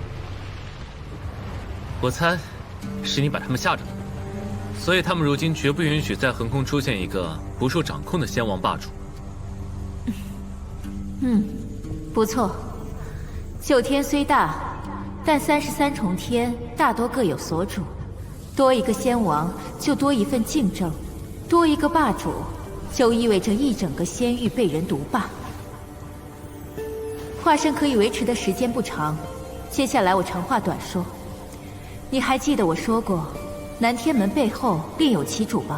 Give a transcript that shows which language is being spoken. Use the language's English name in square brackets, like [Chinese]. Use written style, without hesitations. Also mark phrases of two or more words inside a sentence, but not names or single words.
[Chinese] 我猜，是你把他们吓着了，所以他们如今绝不允许在横空出现一个不受掌控的仙王霸主。不错。9天虽大，但33重天大多各有所主，多一個仙王就多一份競爭，多一個霸主就意味着一整個仙域被人獨霸。化身可以維持的時間不長，接下來我長話短說。你還記得我說過，南天門背後另有其主吧？